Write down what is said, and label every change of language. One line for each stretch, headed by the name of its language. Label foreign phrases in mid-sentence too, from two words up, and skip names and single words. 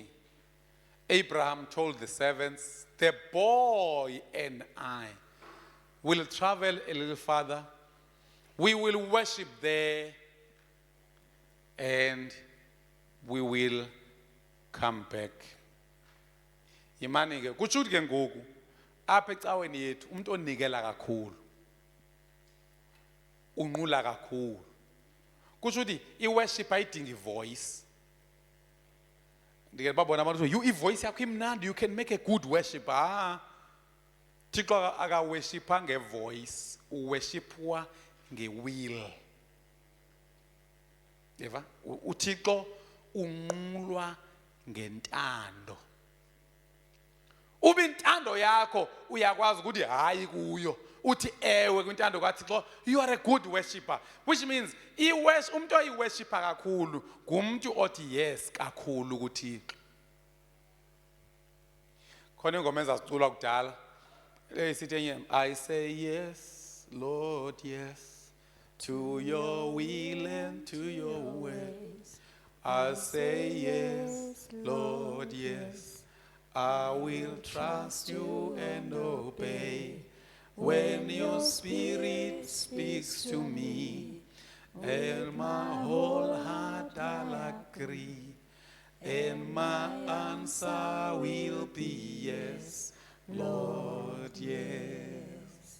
English: Abraham told the servants, the boy and I will travel a little further. We will worship there and we will come back.
Xhosa: Imani ke kutsho ke ngoku apha ecaweni yethu umuntu onikela kakhulu unqula kakhulu. Kutsho ukuthi iworship ayidingi voice. Ndike babona abantu you ivoice yakho imnandi
English: you can make a good worship.
Xhosa: Thixo akaworshipa ngevoice, uworshipwa ngewill. Eva uThixo unqulwa ngentando. Ube intando yakho uyakwazi ukuthi hayi kuyo uthi ewe kwintando kaThixo
English: you are a good worshipper, which means
Xhosa: umuntu oyiworshipa kakhulu ngumuntu othi yes kakhulu kuThixo. Khona ingoma ezasiculwa kudala sithi enye
English: I say yes Lord yes to your will and to your ways. I say yes, Lord, yes. I will trust you and obey. When your spirit speaks to me, and my whole heart I'll agree, and my answer will be yes, Lord, yes.